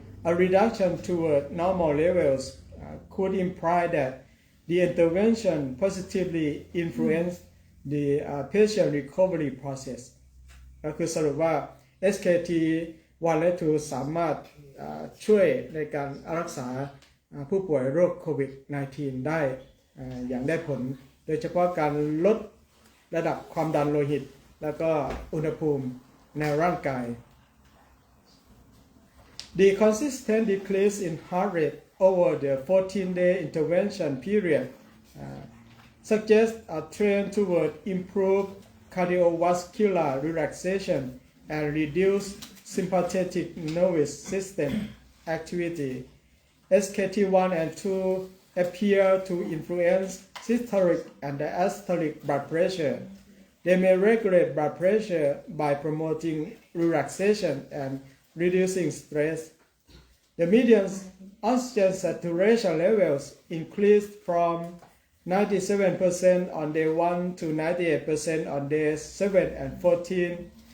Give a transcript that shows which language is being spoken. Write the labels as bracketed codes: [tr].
[en] A reduction toward normal levels could imply that the intervention positively influenced the patient recovery process. [th] ก็คือสรุปว่า SKT1 และ 2 สามารถช่วยในการรักษาผู้ป่วยโรคโควิด -19 ได้ อย่างได้ผลโดยเฉพาะการลดระดับความดันโลหิตแล้วก็อุณหภูมิในร่างกาย [en] The consistent decrease in heart rate over the 14-day intervention period suggests a trend toward improved cardiovascular relaxation and reduced sympathetic nervous system activity.SKT1 and 2 appear to influence systolic and diastolic blood pressure. They may regulate blood pressure by promoting relaxation and reducing stress. The median oxygen saturation levels increased from 97% on day 1 to 98% on days 7 and 14.